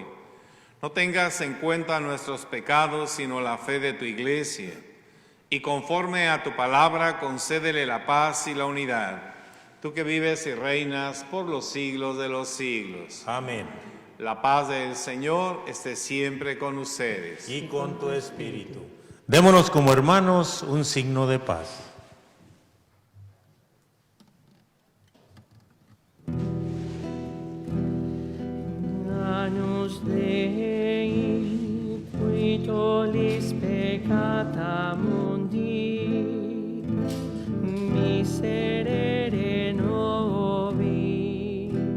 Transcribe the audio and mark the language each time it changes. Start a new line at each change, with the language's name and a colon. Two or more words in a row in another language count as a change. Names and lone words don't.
Spanish: No tengas en cuenta nuestros pecados, sino la fe de tu Iglesia, y conforme a tu palabra concédele la paz y la unidad. Tú que vives y reinas por los siglos de los siglos. Amén. La paz del Señor esté siempre con ustedes. Y con tu espíritu. Démonos como hermanos un signo de paz.
Latin: Agnus Dei, qui tollis peccata mundi, miserere nobis.